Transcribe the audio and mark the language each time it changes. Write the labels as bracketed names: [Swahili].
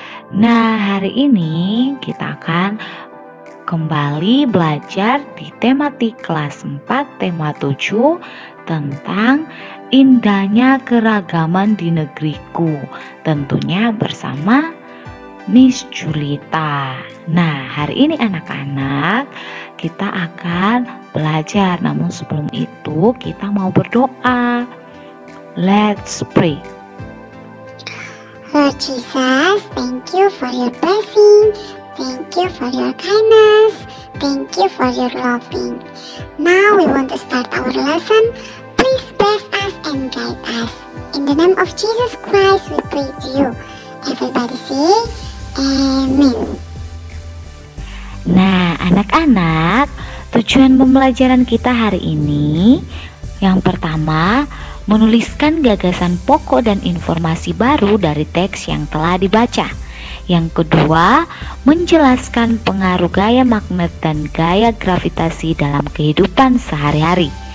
[Indonesian] Nah, hari ini kita akan kembali belajar di tematik kelas 4 tema 7 tentang indahnya keragaman di negeriku. Tentunya bersama Miss Julita. Nah, hari ini anak-anak kita akan belajar, namun sebelum itu kita mau berdoa. [English] Let's pray. Lord Jesus, thank you for your blessing, thank you for your kindness, thank you for your loving. Now we want to start our lesson. Please bless us and guide us. In the name of Jesus Christ we pray to you. Everybody say Amen. [Indonesian] Nah, anak-anak, tujuan pembelajaran kita hari ini yang pertama, menuliskan gagasan pokok dan informasi baru dari teks yang telah dibaca. Yang kedua, menjelaskan pengaruh gaya magnet dan gaya gravitasi dalam kehidupan sehari-hari.